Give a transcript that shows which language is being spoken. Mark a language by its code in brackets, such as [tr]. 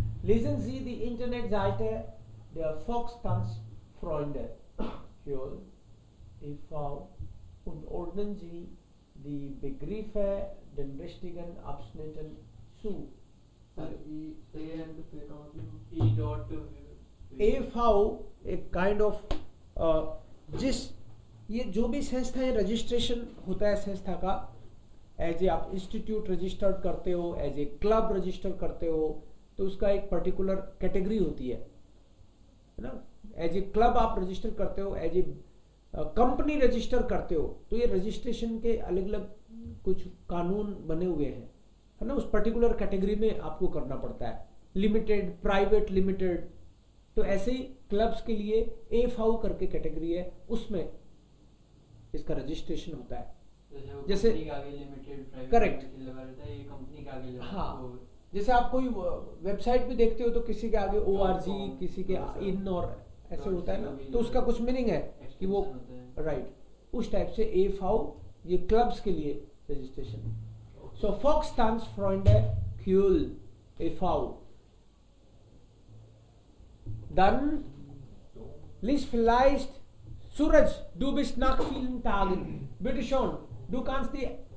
[de] Lesen Sie die Internetseite der Volkstanzfreunde Kühl e.V. und ordnen Sie die Begriffe den richtigen Abschnitten zu. [en] Sir, E, A and P not E dot [de] e.V. [hi] एक kind of जिस ये जो भी संस्था है registration होता है संस्था का एज ए आप इंस्टीट्यूट रजिस्टर्ड करते हो एज ए क्लब रजिस्टर करते हो तो उसका एक पर्टिकुलर कैटेगरी होती है है ना, एज ए क्लब आप रजिस्टर करते हो, एज ए कंपनी रजिस्टर करते हो, तो ये रजिस्ट्रेशन के अलग अलग कुछ कानून बने हुए हैं, है ना, उस पर्टिकुलर कैटेगरी में आपको करना पड़ता है, लिमिटेड, प्राइवेट लिमिटेड। तो ऐसे ही क्लब्स के लिए एफआऊ करके कैटेगरी है, उसमें इसका रजिस्ट्रेशन होता है। जैसे कंपनी के आगे लिमिटेड, प्राइवेट [en] Correct. [hi] लगा रहता है, ये कंपनी के आगे लगा हाँ। तो जैसे आप कोई वेबसाइट भी देखते हो तो किसी के आगे ORG, .com, किसी के .com, इन और ऐसे होता है ना, .co, तो उसका कुछ मीनिंग है कि वो extension होता है। राइट, उस टाइप से एफआऊ ये क्लब्स के लिए रजिस्ट्रेशन। [de] सो Volkstanz Freunde Kühl e.V. Dann lies vielleicht Suraj, du bist nach vielen Tagen. Bitte schon, du kannst die.